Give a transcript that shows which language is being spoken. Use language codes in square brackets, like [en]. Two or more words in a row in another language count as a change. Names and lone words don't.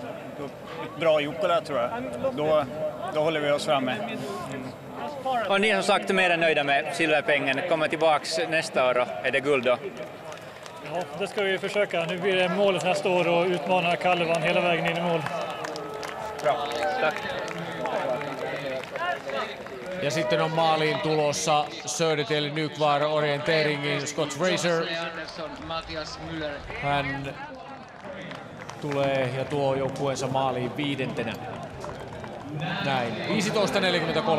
[sv] Bra Jukkola tror jag. Då håller vi oss framme. Och ni som sagt är mer än nöjda med silverpengen. Kommer tillbaks nästa år och är det guld då? Ja, det ska vi försöka. Nu blir det målet nästa år och utmana Kalevan hela vägen in i mål. Bra, tack. [fi] Ja sitten on maaliin tulossa Södertälje Nykvar orienteeringin Scott Fraser. Hän tulee ja tuo joukkueensa maaliin 5. Näin, 15.43.